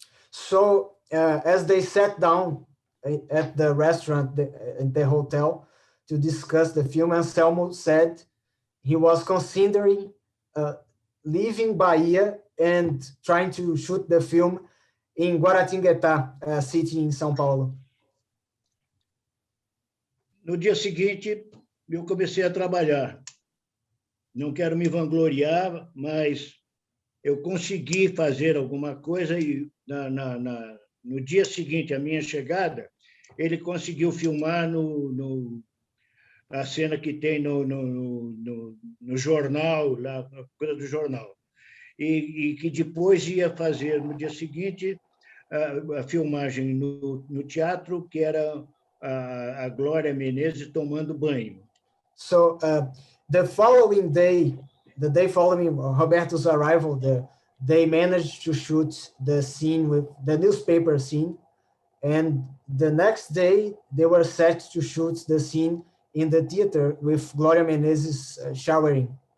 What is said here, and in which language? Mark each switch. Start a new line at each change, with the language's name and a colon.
English: So, as they sat down at the restaurant, in the hotel, to discuss the film, Anselmo said he was considering leaving Bahia and trying to shoot the film in Guaratinguetá, a city in São Paulo?
Portuguese: No dia seguinte, eu comecei a trabalhar. Não quero me vangloriar, mas eu consegui fazer alguma coisa e no dia seguinte à minha chegada, ele conseguiu filmar a cena que tem no jornal, lá, a coisa do jornal. E que depois ia fazer, no dia seguinte, a filmagem no teatro, que era a Glória Menezes tomando banho.
English: So the following day, the day following Roberto's arrival there, they managed to shoot the scene with the newspaper scene. And the next day, they were set to shoot the scene in the theater with Gloria Menezes showering.